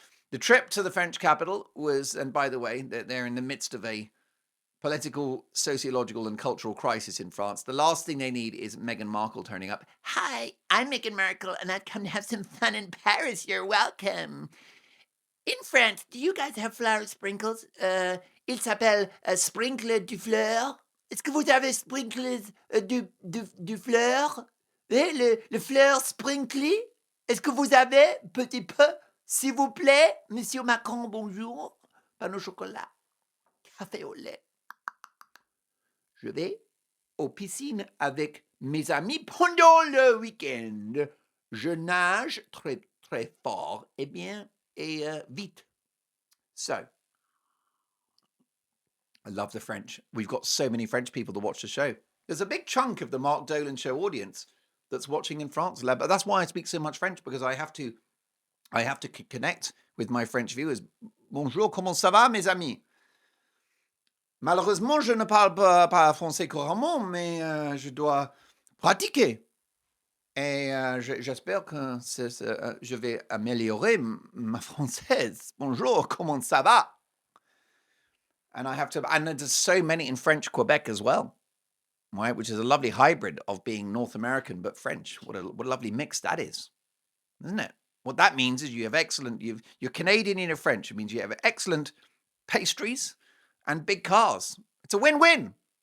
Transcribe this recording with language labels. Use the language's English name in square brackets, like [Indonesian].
[English] The trip to the French capital was, and by the way, they're in the midst of a political, sociological, and cultural crisis in France. The last thing they need is Meghan Markle turning up. Hi, I'm Meghan Markle, and I've come to have some fun in Paris. You're welcome. In France, do you guys have flower sprinkles? [French] Il s'appelle sprinkle du fleur. Est-ce que vous avez sprinkles du fleur? Le fleur sprinkly? Est-ce que vous avez, petit peu, s'il vous plaît, Monsieur Macron, bonjour. Pain au chocolat, café au lait. Je vais aux piscines avec mes amis pendant le week-end. Je nage très, très fort et bien et vite. [English] So, I love the French. We've got so many French people that watch the show. There's a big chunk of the Mark Dolan show audience that's watching in France. But that's why I speak so much French, because I have to connect with my French viewers. [French] Bonjour, comment ça va, mes amis? Malheureusement, je ne parle pas français couramment, mais je dois pratiquer. Et j'espère que je vais améliorer ma française. Bonjour, comment ça va? [English] And there's so many in French Quebec as well, right? Which is a lovely hybrid of being North American but French. What a lovely mix that is, isn't it? What that means is you're Canadian and you're French. It means you have excellent pastries and big cars. It's a win-win.